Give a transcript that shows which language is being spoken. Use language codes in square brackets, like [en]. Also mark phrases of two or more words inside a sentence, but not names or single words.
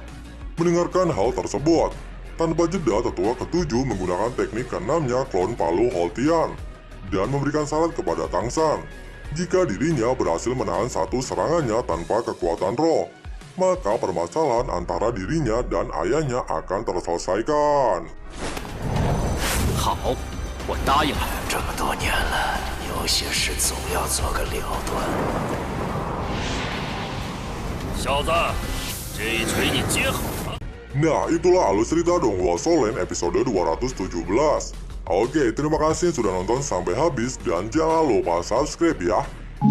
[id] Mendengarkan hal tersebut, tanpa jeda tetua ketujuh menggunakan teknik keenamnya klon Palu Haotian dan memberikan syarat kepada Tang San. Jika dirinya berhasil menahan satu serangannya tanpa kekuatan roh, maka permasalahan antara dirinya dan ayahnya akan terselesaikan. [zh] 好，我答应了。这么多年了，有些事总要做个了断。小子，这一锤你接好了。 [id] Nah, itulah alur cerita Donghua Solen episode 217. Oke, terima kasih sudah nonton sampai habis dan jangan lupa subscribe ya.